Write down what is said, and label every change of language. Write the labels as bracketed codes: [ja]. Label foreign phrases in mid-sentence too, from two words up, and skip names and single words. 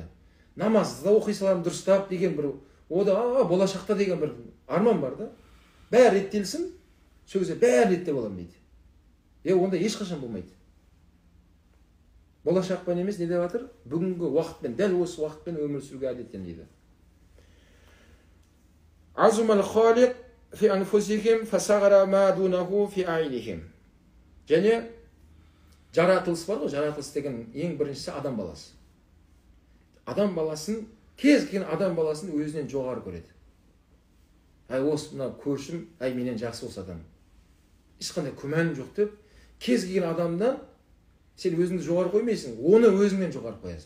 [kk] Намазды да оқи саламын дұрыстап деген бір, о да болашақта деген бір арман бар да. Бәрі реттелсін, сол кезде бәрі реттеп аламын дейді. Онда ешқашан болмайды. Болашақпен емес, не деп жатыр? Бүгінгі уақытпен, дәл осы уақытпен өмір сүруге әдеттен дейді. [ar] عظم الخالق في أنفسهم فصغر ما دونه في أعينهم. [kk] Және жаратылыс бар ғой, жаратылыс деген ең біріншісі адам баласы. Адам баласын, кез келген адам баласын өзінен жоғары көреді. Осы мына көршім, менен жақсы осы адам. Ешқандай күмән жоқ деп, кез келген адамдан сен өзіңді жоғары қоймайсың, оны өзіңнен жоғары қоясың.